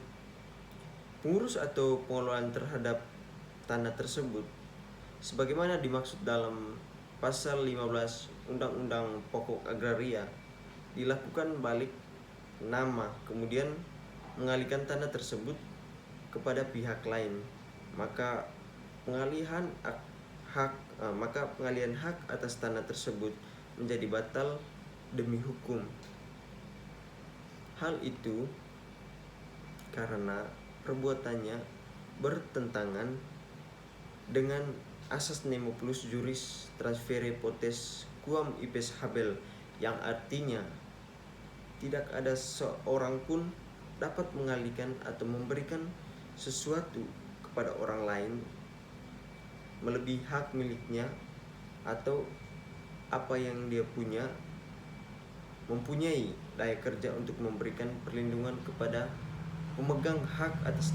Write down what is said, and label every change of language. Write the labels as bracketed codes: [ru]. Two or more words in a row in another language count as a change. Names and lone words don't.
[id] Pengurus atau pengelolaan terhadap tanah tersebut sebagaimana dimaksud dalam pasal 15 Undang-Undang Pokok Agraria, dilakukan balik nama kemudian mengalihkan tanah tersebut kepada pihak lain, maka pengalihan hak atas tanah tersebut menjadi batal demi hukum. Hal itu karena perbuatannya bertentangan dengan asas [la] nemo plus juris transfere potest quam ipes habel, [id] yang artinya tidak ada seorang pun dapat mengalihkan atau memberikan sesuatu kepada orang lain melebihi hak miliknya atau apa yang dia mempunyai daya kerja untuk memberikan perlindungan kepada pemegang hak atas